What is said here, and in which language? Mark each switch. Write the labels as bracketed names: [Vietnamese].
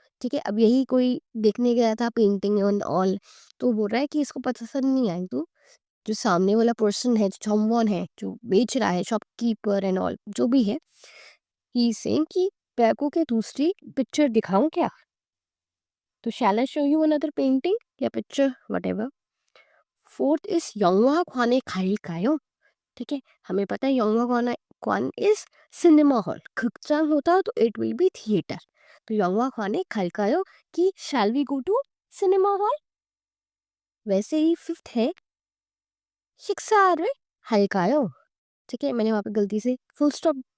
[Hindi] ठीक है, अब यही कोई देखने गया था पेंटिंग एंड ऑल, तो बोल रहा है कि इसको पसंद नहीं आई तो जो सामने वाला पर्सन है, जो someone है, जो बेच रहा है, शॉपकीपर एंड ऑल जो भी है, ही सेइंग कि पैको के दूसरी पिक्चर दिखाऊं क्या? [English] तो shall I show you another painting या picture whatever. Fourth is [Korean] 영화 관에 갈까요? [Hindi] ठीक है, हमें पता है 영화 관इज सिनेमा हॉल, 극장 होता है तो इट विल बी थिएटर। तो [Korean] 영화 관에 갈까요 [Hindi] कि shall we go to cinema hall. वैसे ही फिफ्थ है [Korean] 식사를 할까요? [Hindi] ठीक है, मैंने वहाँ पे गलती से फुल स्टॉप